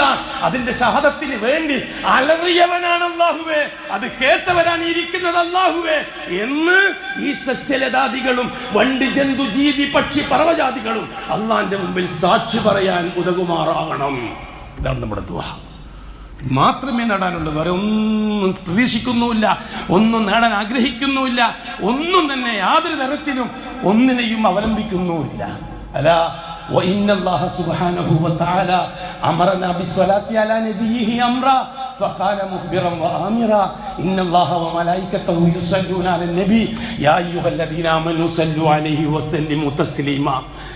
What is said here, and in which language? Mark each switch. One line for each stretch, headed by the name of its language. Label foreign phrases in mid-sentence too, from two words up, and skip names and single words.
Malayalam: അതിന്റെ ഷഹാദത്തിന് വേണ്ടി അലറിയവനാണ് അല്ലാഹുവേ, അത് കേട്ടവരാണ് ഇരിക്കുന്നത് അല്ലാഹുവേ എന്ന് ഈ സസ്യലതാദികളും വണ്ടി ജന്തു ജീവി പക്ഷി പർവ്വജാതികളും അള്ളാന്റെ മുമ്പിൽ സാക്ഷി പറയാൻ ഉതകുമാറാകണം. ഇതാണ് നമ്മുടെ ദുആ. മാത്രമേ നേടാനുള്ളൂ, വേറെ ഒന്നും പ്രതീക്ഷിക്കുന്നുമില്ല, ഒന്നും നേടാൻ ആഗ്രഹിക്കുന്നുമില്ല, ഒന്നും തന്നെ യാതൊരു തരത്തിലും ഒന്നിനെയും അവലംബിക്കുന്നുമില്ല.
Arabic: അലാ وإن الله سبحانه وتعالى أمرنا بالصلاة على نبيه أمرا فقال مخبرا وآمرا إن الله وملائكته يصلون على النبي يا أيها الذين آمنوا صلوا عليه وسلموا تسليما.